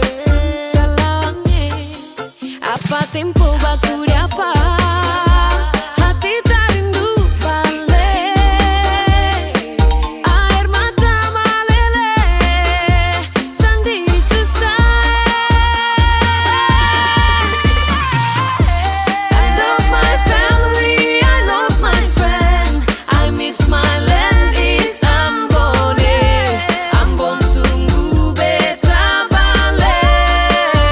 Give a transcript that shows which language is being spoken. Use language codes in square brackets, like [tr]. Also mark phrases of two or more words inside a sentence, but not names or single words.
[abs] susah lawange. Apa tempo baku apa? Hati tak rindu balik. Air mata meleleh, sandi susah. [en] I love my family, I love my friend. I miss my land, it's Ambone. [abs] Ambon tunggu beta balik.